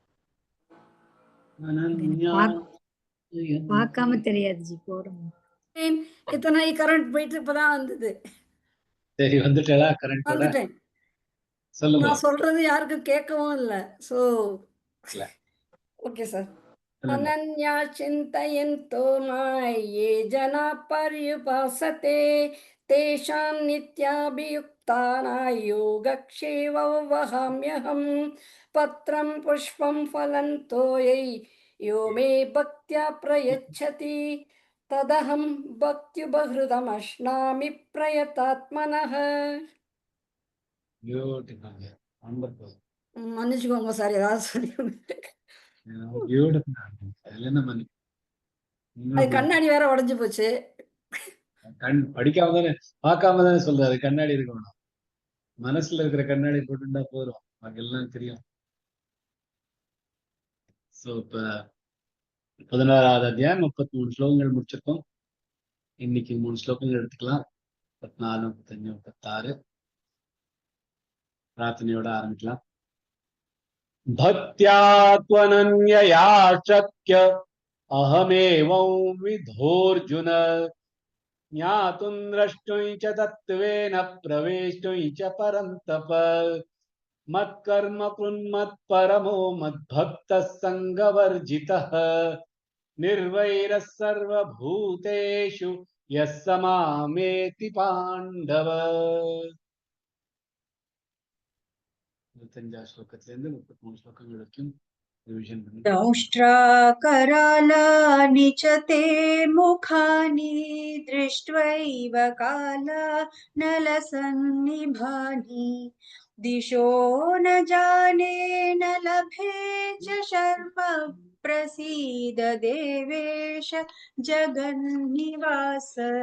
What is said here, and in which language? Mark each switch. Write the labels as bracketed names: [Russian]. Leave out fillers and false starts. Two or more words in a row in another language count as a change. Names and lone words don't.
[Tamil] பார்க்காம தெரியாது ஜி, போடுங்க. இத்தனை கரண்ட் போயிட்டு இப்பதான் வந்தது. சரி வந்துட்டா கரண்ட் வந்துட்டேன். சொல்லுங்க. நான் சொல்றது யாருக்கும் கேட்கவும் இல்லை. [English] so okay sir. [Sanskrit] अनन्या चिन्तयन्तो मां ये जना पर्युपासते तेषां नित्याभियुक्तानां योगक्षेमं वहाम्यहम्. पत्रं पुष्पं फलं तोयै यो मे भक्त्या प्रयच्छति तदहं भक्त्युपहृतमश्नामि प्रयतात्मनः. [Tamil] மன்னிச்சுக்கோங்க சார், ஏதாவது சொல்லி அது கண்ணாடி வேற உடைஞ்சு போச்சு. படிக்காம தானே பார்க்காம தானே சொல்றாரு. கண்ணாடி இருக்கணும், மனசுல இருக்கிற கண்ணாடி போட்டுட்டா போதும், எல்லாம் தெரியும். சோ இப்ப 16வது அத்தியாயம் 33 ஸ்லோகங்கள் முடிச்சிருக்கோம். இன்னைக்கு 3 ஸ்லோகங்கள் எடுத்துக்கலாம். 34, 35, 36 பிரார்த்தனையோட ஆரம்பிக்கலாம். [Sanskrit] भक्त्या त्वनन्यया शक्य अहमेवं विधोऽर्जुन ज्ञातुं द्रष्टुं च तत्त्वेन प्रवेष्टुं च परन्तप मत्कर्म कृन्मत्परमो मद्भक्तः सङ्गवर्जितः निर्वैरः सर्वभूतेषु यः स मामेति पाण्डव. [Tamil] 25 ஸ்லோகத்திலிருந்து 33 ஸ்லோகங்கள் வரைக்கும் ரிவிஷன் பண்ணி [Sanskrit] दंष्ट्राकरालानि च ते मुखानि दृष्ट्वैव कालानलसन्निभानि दिशो न जाने न लभे च शर्म प्रसीद देवेश जगन्निवास